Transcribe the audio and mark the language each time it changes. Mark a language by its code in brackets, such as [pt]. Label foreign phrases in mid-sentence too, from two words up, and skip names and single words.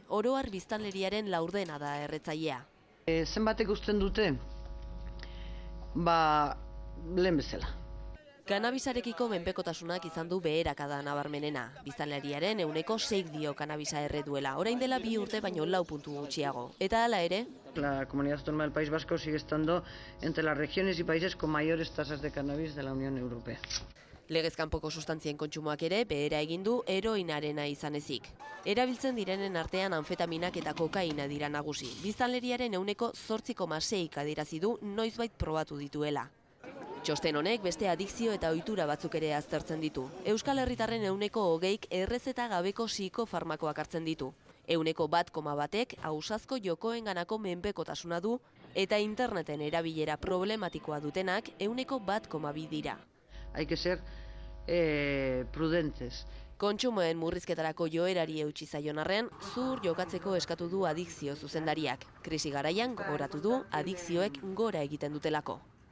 [eu] Oroar biztanleriaren laurdena da erretzailea. Zenbatek usten dute? Lehen bezala. Kanabisarekiko menpekotasunak izan du beherakada nabarmenena. Biztanleriaren 6% dio kanabisa erreduela, orain dela 2 urte baino 4 puntu gutxiago. Eta hala ere, [es] La Comunidad Autónoma del País Vasco sigue estando entre las regiones y países con mayores tasas de cannabis de la Unión Europea. [eu] legez kanpoko sustantzien kontsumoak ere behera egin du heroinarena izan ezik. Erabiltzen direnen artean anfetaminak eta kokaina dira nagusi. Biztanleriaren 8,6 adierazi du noizbait probatu dituela. Txosten honek beste adikzio eta ohitura batzuk ere aztertzen ditu. Euskal Herritarren 20% errezeta gabeko psikofarmakoak hartzen ditu. 1,1ek ausazko jokoenganako menpekotasuna du eta interneten erabilera problematikoa dutenak 1,2 dira. [es] Hay que ser prudentes. [eu] Kontsumoen murrizketarako joerari eutsi zaion arren, zur jokatzeko eskatu du adikzio zuzendariak. Krisi garaian gogoratu du adikzioek gora egiten dutelako.